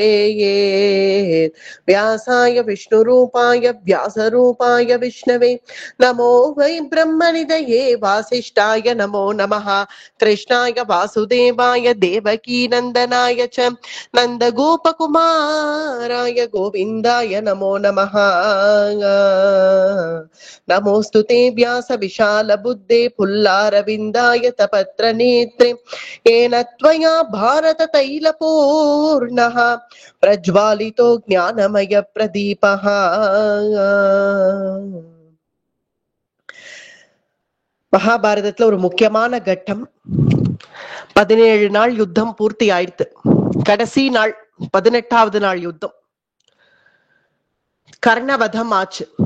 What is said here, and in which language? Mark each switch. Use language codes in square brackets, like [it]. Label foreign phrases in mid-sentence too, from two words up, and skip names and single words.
[sa] व्यासाय विष्णुरूपाय व्यासरूपाय विष्णवे नमो वै ब्रह्मनिधये वासिष्ठाय नमो नमः कृष्णाय वासुदेवाय देवकी नन्दनाय च नन्दगोपकुमाराय गोविन्दाय नमो नमः नमोऽस्तु ते व्यास विशाल बुद्धे पुल्लारविन्दाय तपत्रनेत्रे येन त्वया भारत तैलपूर्णः प्रज्वालितो ज्ञानमय प्रदीपः [ta] மகாபாரதத்துல ஒரு முக்கியமான கட்டம். 17 நாள் யுத்தம் பூர்த்தி ஆயிடுத்து. கடைசி நாள் 18வது நாள் யுத்தம். கர்ணவதம் ஆச்சு.